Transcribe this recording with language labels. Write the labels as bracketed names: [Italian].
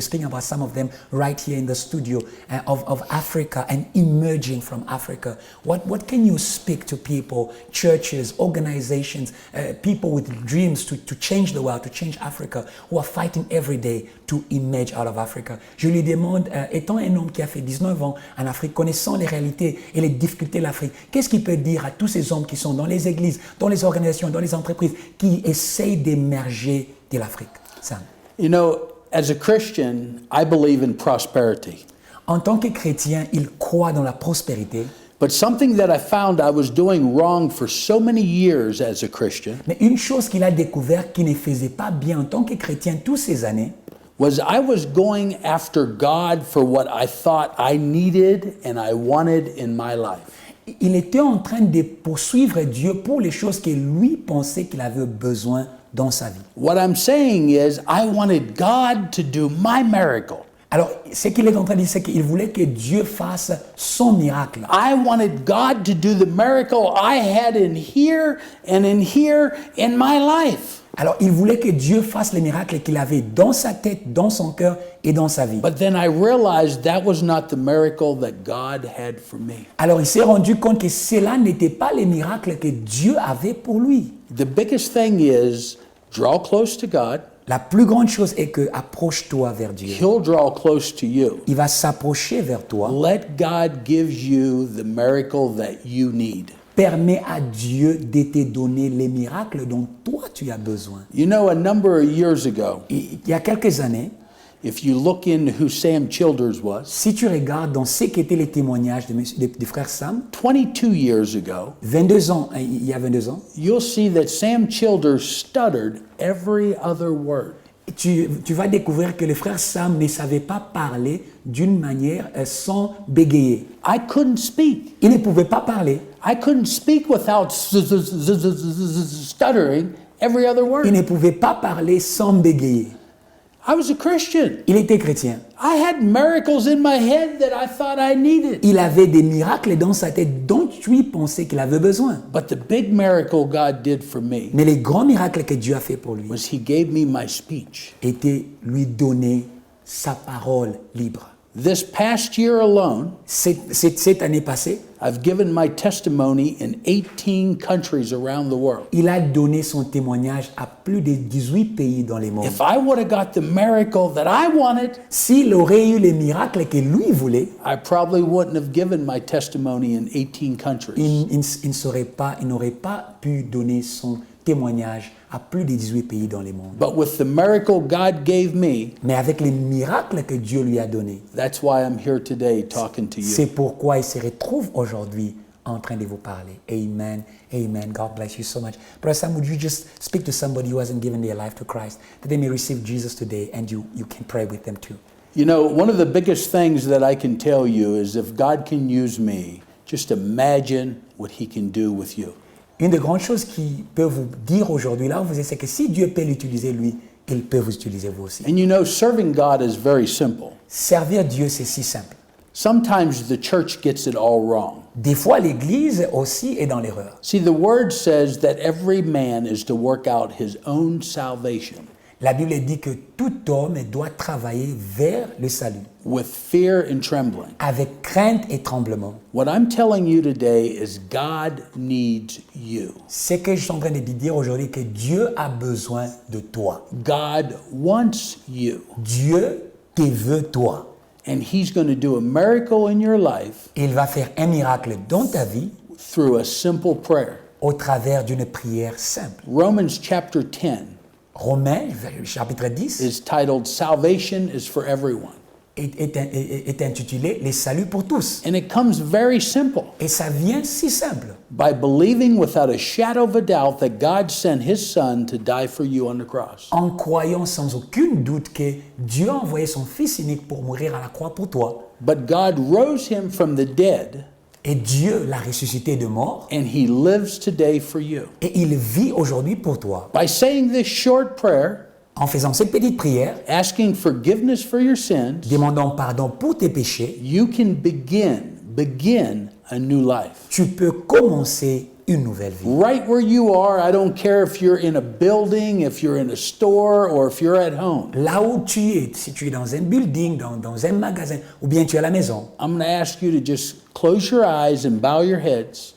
[English] We're speaking about some of them right here in the studio of Africa and emerging from Africa. What can you speak to people, churches, organizations, people with dreams to change the world, to change Africa, who are fighting every day to emerge out of Africa? [French] Je lui demande, étant un homme qui a fait 19 ans en Afrique, connaissant les réalités et les difficultés de l'Afrique, qu'est-ce qu'il peut dire à tous ces hommes qui sont dans les églises, dans les organisations, dans les entreprises, qui essayent d'émerger de l'Afrique? [English] Sam. You know, as a Christian, I believe in prosperity. [French] En tant que chrétien, il croit dans la prospérité. [English] But something that I found I was doing wrong for so many years as a Christian. [French] Mais une chose qu'il a découvert qu'il ne faisait pas bien en tant que chrétien toutes ces années, [English] was I was going after God for what I thought I needed and I wanted in my life. [French] Il était en train de poursuivre Dieu pour les choses que lui pensait qu'il avait besoin dans sa vie. [English] What I'm saying is I wanted God to do my miracle. [French] Alors, ce qu'il est en train de dire, c'est qu'il voulait que Dieu fasse son miracle. [English] I wanted God to do the miracle I had in here and in here in my life. [French] Alors, il voulait que Dieu fasse les miracles qu'il avait dans sa tête, dans son cœur et dans sa vie. [English] But then I realized that was not the miracle that God had for me. [French] Alors, il s'est rendu compte que cela n'était pas les miracles que Dieu avait pour lui. [English] The biggest thing is draw close to God. [French] La plus grande chose est que approche-toi vers Dieu. [English] He'll draw close to you. [French] Il va s'approcher vers toi. [English] Let God give you the miracle that you need. [French] Permets à Dieu de te donner les miracles dont toi tu as besoin. [English] You know, a number of years ago, [French] il y a quelques années, [English] if you look in who Sam Childers was, [French] si tu regardes dans ce qu'étaient les témoignages de frère Sam, [English] 22 years ago, [French] 22 ans, il y a 22 ans, [English] you'll see that Sam Childers stuttered every other word. [French] Tu vas découvrir que le frère Sam ne savait pas parler d'une manière sans bégayer. [English] I couldn't speak. [French] Il ne pouvait pas parler. [English] I couldn't speak without stuttering every other word. [French] Il ne pouvait pas parler sans bégayer. [English] I was a Christian. [French] Il était chrétien. [English] I had miracles in my head that I thought I needed. [French] Il avait des miracles dans sa tête dont lui pensait qu'il avait besoin. [English] But the big miracle God did for me, [French] mais les grands miracles que Dieu a fait pour lui, [English] was He gave me my speech. [French] Était lui donner sa parole libre. [English] This past year alone, [French] cette année passée, [English] I've given my testimony in 18 countries around the world. [French] Il a donné son témoignage à plus de 18 pays dans le monde. [English] If I would have got the miracle that I wanted, [French] s'il aurait eu les miracles que lui voulait, [English] I probably wouldn't have given my testimony in 18 countries. [French] Il n'aurait pas pu donner son témoignage à plus de 18 pays dans le monde. [English] But with the miracle God gave me, [French] mais avec les miracles que Dieu lui a donnés, [English] that's why I'm here today talking to you. [French] C'est pourquoi il se retrouve aujourd'hui en train de vous parler. [English] Amen. Amen. God bless you so much. Brother Sam, would you just speak to somebody who hasn't given their life to Christ, that they may receive Jesus today, and you can pray with them too. You know, one of the biggest things that I can tell you is if God can use me, just imagine what he can do with you. [French] Une des grandes choses qu'il peut vous dire aujourd'hui, là où vous êtes, c'est que si Dieu peut l'utiliser lui, il peut vous utiliser vous aussi. [English] And you know, serving God is very simple. [French] Servir Dieu, c'est si simple. [English] Sometimes the church gets it all wrong. [French] Des fois, l'Église aussi est dans l'erreur. [English] See, the word says that every man is to work out his own salvation. [French] La Bible dit que tout homme doit travailler vers le salut. [English] With fear and trembling. [French] Avec crainte et tremblement. [English] What I'm telling you today is God needs you. [French] Ce que je suis en train de dire aujourd'hui, que Dieu a besoin de toi. [English] God wants you. [French] Dieu te veut toi. [English] And he's going to do a miracle in your life. [French] Il va faire un miracle dans ta vie. [English] Through a simple prayer. [French] Au travers d'une prière simple. [English] Romans chapter 10. [French] Romains, chapitre 10, [English] is titled Salvation is for everyone. [French] Est intitulé Les saluts pour tous. [English] And it comes very simple. [French] Et ça vient si simple. [English] By believing without a shadow of a doubt that God sent his son to die for you on the cross. [French] En croyant sans aucun doute que Dieu a envoyé son fils unique pour mourir à la croix pour toi. [English] But God rose him from the dead. [French] Et Dieu l'a ressuscité de mort. [English] And he lives today for you. [French] Et il vit aujourd'hui pour toi. [English] By saying this short prayer, [French] en faisant cette petite prière, [English] asking forgiveness for your sins, [French] demandant pardon pour tes péchés, [English] you can begin a new life. [French] Tu peux commencer une nouvelle vie. [English] Right where you are, I don't care if you're in a building, if you're in a store, or if you're at home. [French] Là où tu es, si tu es dans un building, dans un magasin, ou bien tu es à la maison. [English] I'm going to ask you to just close your eyes and bow your heads.